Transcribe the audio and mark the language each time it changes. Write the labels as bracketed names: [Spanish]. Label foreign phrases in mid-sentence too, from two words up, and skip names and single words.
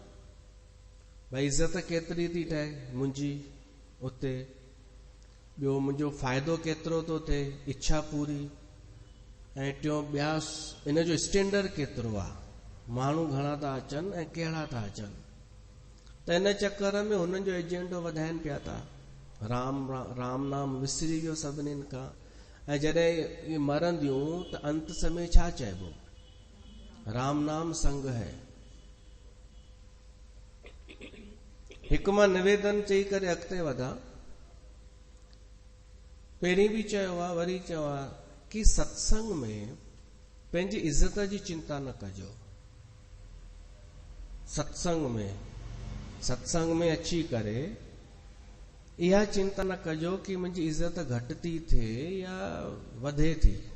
[Sindhi] भाई इज़त केतिरी थी ठहे मुंहिंजी उते, ॿियो मुंहिंजो फ़ाइदो केतिरो थो थिए, इच्छा पूरी, ऐं टियों ॿिया इन जो स्टैंडर्ड केतिरो आहे, माण्हू घणा था अचनि ऐं कहिड़ा था अचनि। त इन चक्कर में हुननि जो एजेंडो वधाइनि पिया था। राम नाम विसरी वियो सभिनीनि खां। ऐं जॾहिं इहे मरंदियूं त अंत समय छा चइबो? राम नाम संग है। हिकु मां निवेदन चई करे अॻिते वधा। पहिरीं बि चयो आहे, वरी चयो आहे कि सत्संग में पंहिंजी इज़त जी चिंता न कजो। सत्संग में अची करे इहा चिंता न कजो कि मुंहिंजी इज़त घटि थी थिए या वधे थी।